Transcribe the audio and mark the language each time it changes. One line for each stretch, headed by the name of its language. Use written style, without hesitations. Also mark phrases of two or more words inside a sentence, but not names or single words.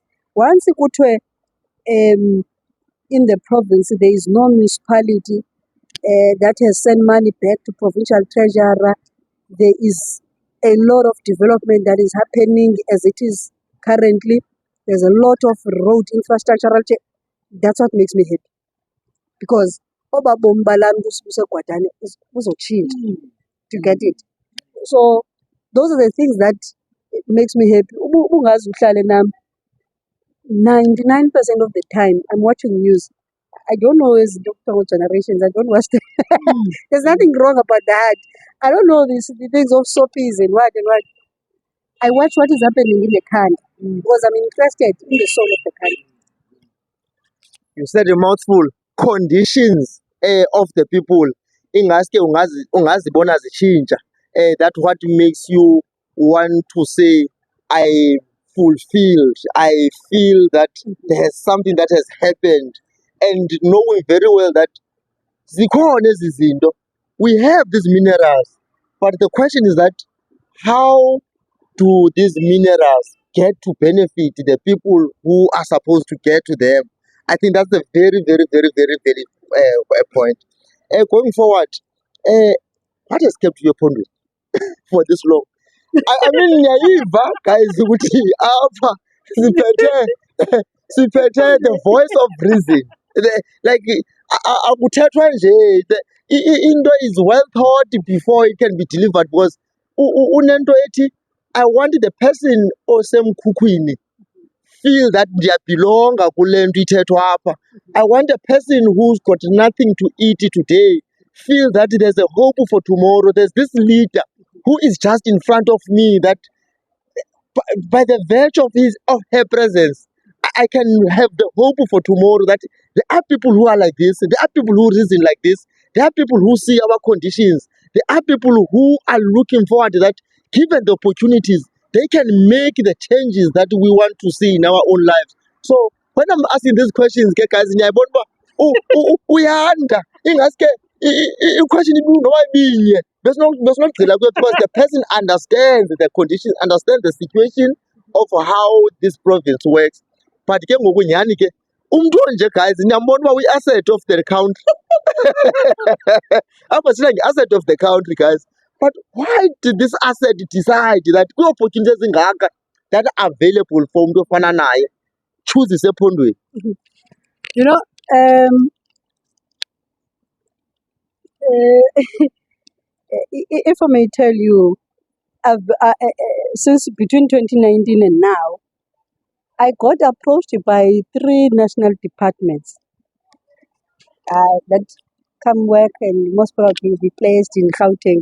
English: Once in the province there is no municipality that has sent money back to provincial treasurer, there is a lot of development that is happening as it is currently. There's a lot of road infrastructural that's what makes me happy, because
Zulu: obabomi balami kusegwadane buzochinja
English: to get it. So those are the things that makes me happy.
Xhosa: Ubungazi uhlale nami
English: 99% of the time I'm watching news. I don't know as Dr. Generations. I don't watch them. There's nothing wrong about that. I don't know the things of soapies and what. I watch what is happening in the country because I'm interested in the soul of the country. You said a mouthful. Conditions of the people.
Xhosa: Ingaske ungazibona zichinja.
English: That's what makes you want to say, I fulfilled. I feel that there's something that has happened, and knowing very well that
Xhosa: zikhona ezi zinto,
English: we have these minerals, but the question is that how do these minerals get to benefit the people who are supposed to get to them? I think that's a very, very, very, very, very point. Going forward, what has kept you upon it for this long? I mean,
Xhosa: naiva guys, ukuthi apha siphethe
English: the voice of reason. Like
Xhosa: akuthethwa nje,
English: into is well thought before it can be delivered, because
Xhosa: unento ethi,
English: I want the person osemkhukhwini feel that
Xhosa: ndiyabelonga kule nto ithethwa apha.
English: I want a person who's got nothing to eat today feel that there's a hope for tomorrow. There's this leader who is just in front of me, that by the virtue of her presence, I can have the hope for tomorrow, that there are people who are like this, there are people who reason like this, there are people who see our conditions, there are people who are looking forward that given the opportunities, they can make the changes that we want to see in our own lives. So when I'm asking these questions, guys,
Xhosa: ngiyabona uba uyanda ingaske i-question noba ibinye besinokugxila kuyo,
English: because the person understands the conditions, understands the situation of how this province works.
Xhosa: But ke ngoku nyhani ke umntu onje, guys, niyambona uba uyi-asset
English: of the country.
Xhosa: Apha sithetha nge-asset
English: of the country, guys. But why did this asset decide that
Xhosa: kwii-opportunities ezingaka
English: that are available for
Xhosa: umntu ofana naye
English: choose isephondweni? You know, if I may tell you, since between 2019 and now, I got approached by 3 national departments that come work and most probably be placed in Gauteng.